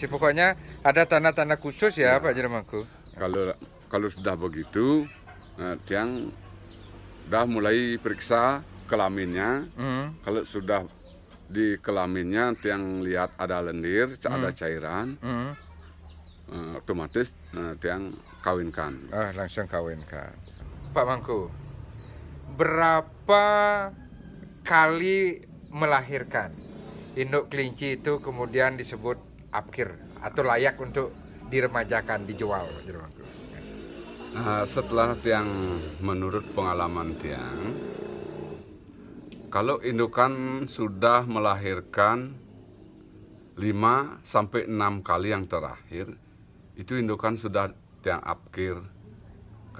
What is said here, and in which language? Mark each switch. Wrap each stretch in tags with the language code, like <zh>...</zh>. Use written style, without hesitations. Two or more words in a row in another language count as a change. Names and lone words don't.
<id>Pokoknya ada tanda-tanda khusus ya, Pak Jermangku? Kalau sudah begitu, tiang udah mulai periksa kelaminnya. Kalau sudah di kelaminnya tiang lihat ada lendir, ada cairan, otomatis tiang kawinkan. Langsung kawinkan. Pak Mangku, berapa kali melahirkan induk kelinci itu kemudian disebut apkir atau layak untuk diremajakan, dijual, Pak Jermangku? Setelah tiang, menurut pengalaman tiang, kalau indukan sudah melahirkan 5 sampai 6 kali yang terakhir, itu indukan sudah tiang apkir.</id>